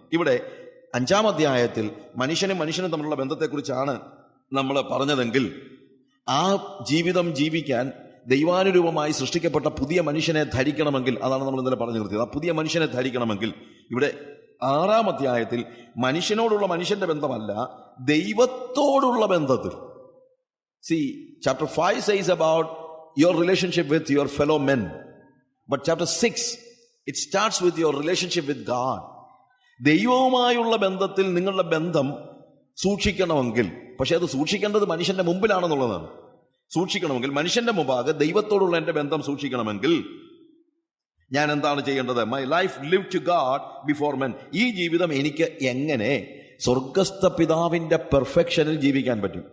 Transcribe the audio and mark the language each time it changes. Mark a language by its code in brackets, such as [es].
[ml] ഇവിടെ 5-ാം അധ്യായത്തിൽ മനുഷ്യനും തമ്മിലുള്ള ബന്ധത്തെക്കുറിച്ചാണ് നമ്മൾ പറഞ്ഞതെങ്കിൽ, ആ ജീവിതം ജീവിക്കാൻ ദൈവാനുരൂപമായി സൃഷ്ടിക്കപ്പെട്ട പുതിയ മനുഷ്യനെ ധരിക്കണമെങ്കിൽ, അതാണ് നമ്മൾ ഇന്നലെ പറഞ്ഞു നിർത്തിയത്. ആ പുതിയ മനുഷ്യനെ ധരിക്കണമെങ്കിൽ ഇവിടെ 6-ാം അധ്യായത്തിൽ മനുഷ്യനോടുള്ള മനുഷ്യന്റെ ബന്ധമല്ല, ദൈവത്തോടുള്ള ബന്ധത്തിൽ. [en] See, chapter 5 says about your relationship with your fellow men. But chapter 6, it starts with your relationship with God. [ml] ദൈവവുമായുള്ള ബന്ധത്തിൽ നിങ്ങളുടെ ബന്ധം സൂക്ഷിക്കണമെങ്കിൽ, പക്ഷെ അത് സൂക്ഷിക്കേണ്ടത് മനുഷ്യന്റെ മുമ്പിലാണെന്നുള്ളതാണ്. സൂക്ഷിക്കണമെങ്കിൽ, മനുഷ്യന്റെ മുമ്പാകെ ദൈവത്തോടുള്ള എൻ്റെ ബന്ധം സൂക്ഷിക്കണമെങ്കിൽ ഞാൻ എന്താണ് ചെയ്യേണ്ടത്? [en] My life live to God before men. [ml] ഈ ജീവിതം എനിക്ക് എങ്ങനെ സ്വർഗസ്ഥ പിതാവിന്റെ പെർഫെക്ഷനിൽ ജീവിക്കാൻ പറ്റും?